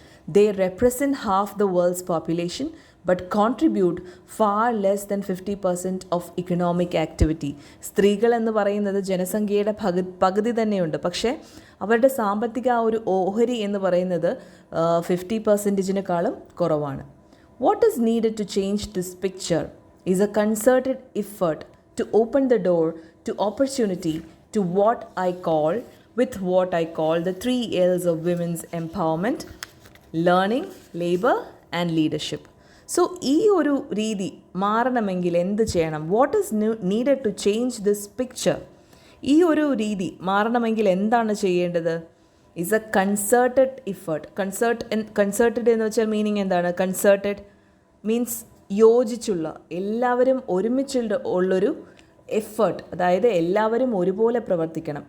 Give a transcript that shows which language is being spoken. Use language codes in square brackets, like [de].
[en] They represent half the world's population but contribute far less than 50% of economic activity. [ml] സ്ത്രീകൾ എന്ന് പറയുന്നത് ജനസംഖ്യയുടെ പകുതി തന്നെയുണ്ട്, പക്ഷേ അവരുടെ സാമ്പത്തിക ആ ഒരു ഓഹരി എന്ന് പറയുന്നത് 50%-നെക്കാളും കുറവാണ്. [en] What is needed to change this picture is a concerted effort to open the door to opportunity to what I call the 3 L's of women's empowerment: learning, labor and leadership. [ml] So ഈ ഒരു രീതി മാറണമെങ്കിൽ എന്ത് ചെയ്യണം? [en] What is needed to change this picture? [ml] ഈ ഒരു രീതി മാറണമെങ്കിൽ എന്താണ് ചെയ്യേണ്ടത്? [en] Is a concerted effort. [ml] Concerted എന്ന് വെച്ചാൽ മീനിങ് എന്താണ്? കൺസേർട്ടഡ് മീൻസ് യോജിച്ചുള്ള, എല്ലാവരും ഒരുമിച്ചുള്ള ഉള്ളൊരു എഫേർട്ട്, അതായത് എല്ലാവരും ഒരുപോലെ പ്രവർത്തിക്കണം.